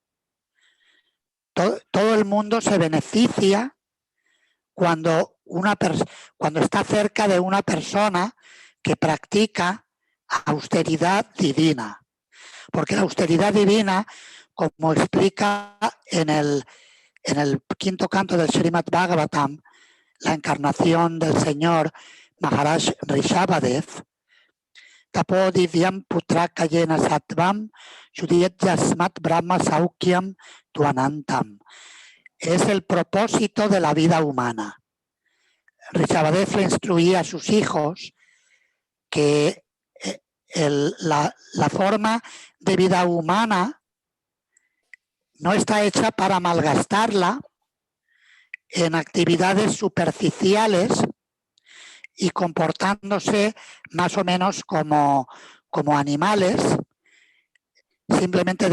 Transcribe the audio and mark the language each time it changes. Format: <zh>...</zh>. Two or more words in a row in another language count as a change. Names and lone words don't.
<es>Todo el mundo se beneficia cuando está cerca de una persona que practica austeridad divina. Porque la austeridad divina, como explica en el quinto canto del Srimad Bhagavatam, la encarnación del Señor Maharaj Rishabhadev,</es> <sa>Tapo divyam putra kayena sattvam shudiyat yasmat brahma saukyam tuanantam.</sa> <es>Es el propósito de la vida humana. Rishabhadev le instruía a sus hijos que la forma de vida humana no está hecha para malgastarla en actividades superficiales y comportándose más o menos como animales, simplemente</es>